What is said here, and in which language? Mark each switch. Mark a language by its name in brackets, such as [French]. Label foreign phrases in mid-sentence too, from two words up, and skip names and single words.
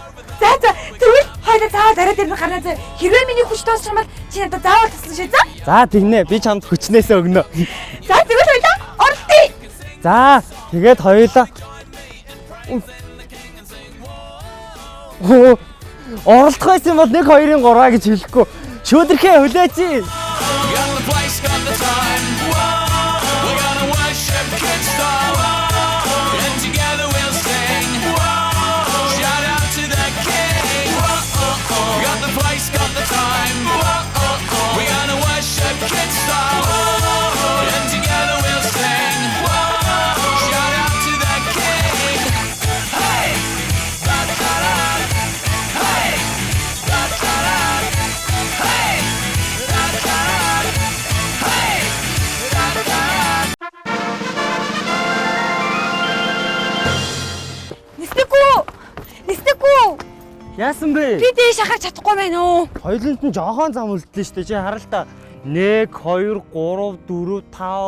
[Mongolian] За тэгвэл хоёул заавал орой дээр нь гарна зэ. Хэрвээ миний хүч дуусчих юм бол чи надад заавал туслах шээ за. За тэгнэ би чамд хүчнээсээ өгнө. За тэгвэл хоёулаа оролтъё. За тэгээд хоёулаа оролдох байсан бол 1 2-ын 3 гэж хэлэхгүй. Шүдэрхэн хүлээч. [English] Got the place, got the time. We're gonna worship Kids Star. And together we'll sing. Shout out to the King. Got the place, got the time. We're gonna worship Kids Star. And together we'll sing. Shout out to the King. Hey! Da-da-da. Hey! Da-da-da. Hey! Da-da-da. [Mongolian] Нисдэггүй. Яасан бэ? Би дээш харах чадахгүй байна уу? Хоёуланд нь жоохон зам үлдлээ штэ. Чи хараа л та. 1 2 3 4 5